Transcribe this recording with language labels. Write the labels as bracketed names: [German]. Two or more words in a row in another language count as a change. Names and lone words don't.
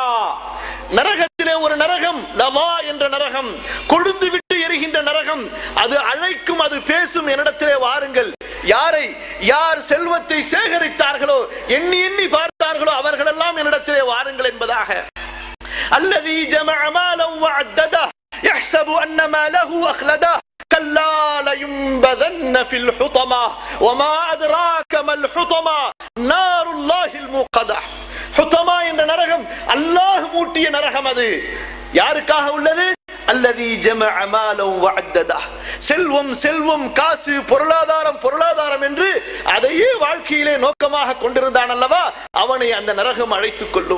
[Tamil] நரகத்திலே ஒரு நரகம், லவா என்ற நரகம், கொழுந்து விட்டு எரிகின்ற நரகம், அது அழைக்கும், அது பேசும், என்னிடத்திலே வாருங்கள். யாரை யார் செல்வத்தை சேகரித்தார்களோ, எண்ணி எண்ணி பார்த்தார்களோ அவர்களெல்லாம் என்னிடத்திலே வாருங்கள் என்பதாக. [Arabic] الذي جمع مالا وعدده يحسب أن ماله أخلده كلا لينبذن في الحطمة وما أدراك ما الحطمة نار الله الموقدة. [Tamil] ஹுதமா என்ற நரகம் அல்லாஹ் மூட்டிய நரகம். அது யாருக்காக உள்ளது? [Arabic] الذي جمع مالا وعدده. [Tamil] செல்வம் செல்வம், காசு, பொருளாதாரம் பொருளாதாரம் என்று அதையே வாழ்க்கையிலே நோக்கமாக கொண்டிருந்தான் அல்லவா, அவனை அந்த நரகம் அழைத்துக் கொள்ளும்.